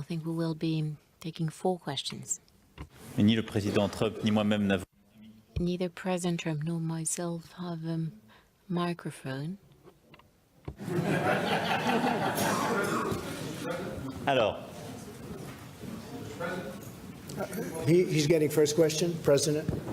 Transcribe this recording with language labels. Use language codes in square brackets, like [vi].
[en] I think we will be taking 4 questions. [fr] Et ni le président Trump ni moi-même n'avons. [en] Neither President Trump nor myself have a microphone. [fr] Alors, [en] He's getting first question, President.